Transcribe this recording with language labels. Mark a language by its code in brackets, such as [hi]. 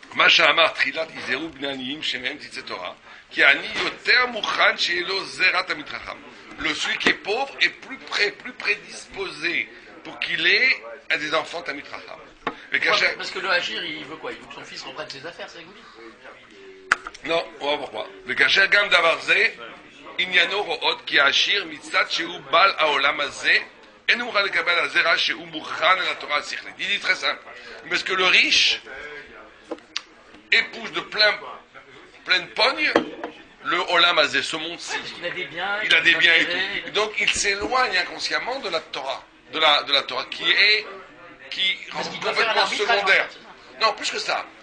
[he] מה שאמר תחילת יזהרו בני עניים שמהם תצא תורה, כי העני יותר מוכן שיהיה לו זרע תלמיד חכם. [fr] Celui qui est pauvre est plus prédisposé pour qu'il ait des enfants תלמיד חכם. Parce que le Hachir, il veut quoi? Il veut que son fils reprenne ses affaires, c'est ça que vous dites? Non, on va voir pourquoi. [he] וכאשר גם דבר זה, עניינו רואות כי העשיר מצד שהוא בעל העולם הזה, אין הוא מוכן לקבל הזרע שהוא מוכן על התורה השכלית. [fr] Il dit très simple. Parce que le riche épouse de pleine pogne le Olam Hazé, ce monde-ci. Il a des biens. Il a des biens et tout. Donc il s'éloigne inconsciemment de la Torah, de la Torah qui rend complètement secondaire. Non, plus que ça.